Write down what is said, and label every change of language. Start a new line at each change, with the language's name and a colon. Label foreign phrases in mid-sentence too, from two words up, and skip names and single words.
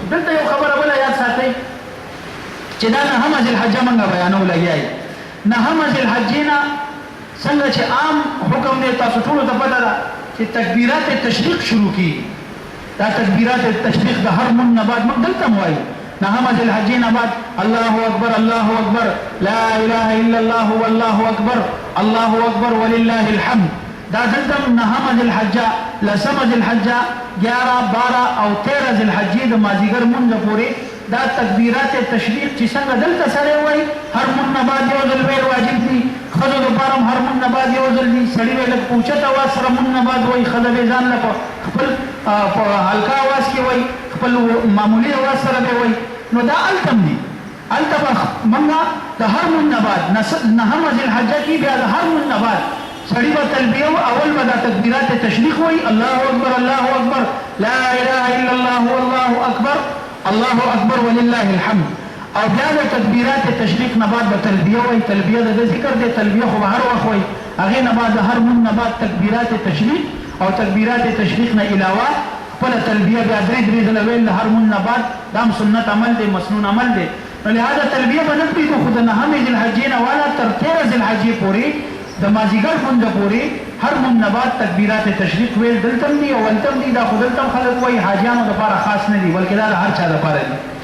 Pashto: دلته یو خبره بله یاد ساتئ چې دا 9 ذوالحجه موږ بیانو لګیا یو. 9 ذوالحجې نه څنګه چې عام حکم دی، تاسو ټولو ته پته ده چې تکبیرات تشریق شروع کېږي. دا تکبیرات تشریق د هر مونځ نه بعد موږ دلته هم وایو، 9 ذوالحجې نه بعد
Arabic: الله اکبر الله اکبر لا اله الا الله والله اکبر الله اکبر ولله الحمد.
Pashto: دا دلته 9 ذوالحجه، 10 ذوالحجه، 11، 12 او 13 ذوالحجې د مازدیګر مونځ پورې دا تکبیرات تشریق چې څنګه دلته سړی وایي هر مونږ نه بعد یو ځل ویل واجب دي ښځو دپاره هم هر مونږ نه بعد یو ځل دي سړي به لږ په اوچت اواز سره مونږ نه بعد وایي ښځه به ځان له خپل په هلکه اواز کې وایي خپل معمولي اواز سره به وایي نو دا هلته هم دي هلته به مونږ د هر مونږ نه بعد نهمه ذوالحجه کې بیا د هر مونږ نه بعد سړي به تلبیه اول به دا تکبیرات تشریق وایي
Arabic: الله اکبر الله اکبر لا اله الا الله والله اکبر الله اکبر ولله الحمد
Pashto: او بیا د تکبیرات تشریق نه بعد به تلبیه وایي تلبیه د ذکر دی تلبیه خو به هر وخت وایي هغې نه بعد د هر مونږ نه بعد تکبیرات تشریق او تکبیرات تشریق نه علاوه خپله تلبیه بیا درې ځله ویل د هر مونږ نه بعد دا هم سنت عمل دی مسنون عمل دی نو لهذا تلبیه به نه پرېږدو خو د نهمې ذوالحجې نه والا تر 13 ذوالحجې پورې د مازدیګر لمونځه پورې هر مونږ نه بعد تکبیرات تشریق ویل دلته هم دي او هلته هم دي دا خو دلته هم خلک وایي حاجیانو دپاره خاص نه دي بلکې دا د هر چا دپاره دي